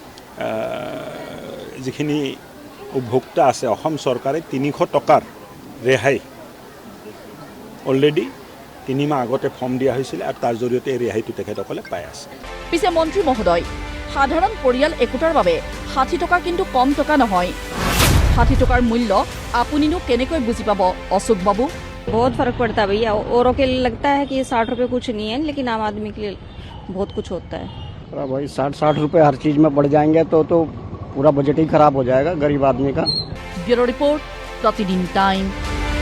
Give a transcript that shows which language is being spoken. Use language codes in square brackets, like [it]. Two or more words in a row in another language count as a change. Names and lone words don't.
[as] কিন্তু তথাপিও যিখিনি উপভোক্তা আছে অসম চৰকাৰে 300 টকাৰ ৰেহাই অলৰেডি 3 মাহ আগতে ফৰ্ম দিয়া হৈছিলে আৰু তাৰ জৰিয়তে এই ৰেহাইটো তেখেতসকলে পাই আছে। পিছে মন্ত্ৰী মহোদয়, সাধাৰণ পৰিয়াল একোটাৰ বাবে 60 টকা কিন্তু কম টকা নহয়। 60 টকাৰ মূল্য আপুনিনো কেনেকৈ বুজি পাব অশোক বাবু? [hi] बहुत फर्क पड़ता है भैया। औरों के लिए लगता है कि 60 रुपए कुछ नहीं है, लेकिन आम आदमी के लिए बहुत कुछ होता है। भाई 60 रुपए हर चीज में बढ़ जाएंगे तो पूरा बजट ही खराब हो जाएगा गरीब आदमी का। [en] bureau report, [hi] प्रतिदिन टाइम।